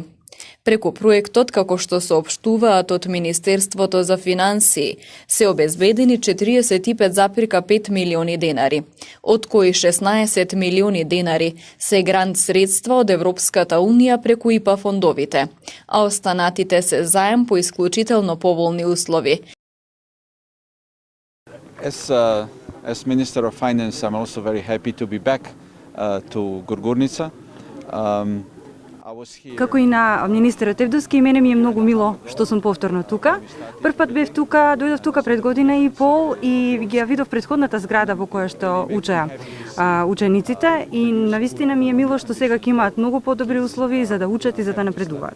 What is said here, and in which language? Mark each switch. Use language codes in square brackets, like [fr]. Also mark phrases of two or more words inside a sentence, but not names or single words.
[mk] Преку проектот, како што соопштуваат од Министерството за финансии, се обезбедени 45,5 милиони денари, од кои 16 милиони денари се грант средства од Европската унија преку ИПА фондовите, а останатите се заем по исклучително поволни услови. [en] As Minister of Finance, I'm also very happy to be back to Gurgurnica. [mk] Како и на министерот Евдовски, и мене ми е многу мило што сум повторно тука. Прв пат бев тука, дојдов тука пред година и пол и ги ја видов претходната зграда во која што учеа учениците и навистина ми е мило што сега ќе имаат многу подобри услови за да учат и за да напредуваат.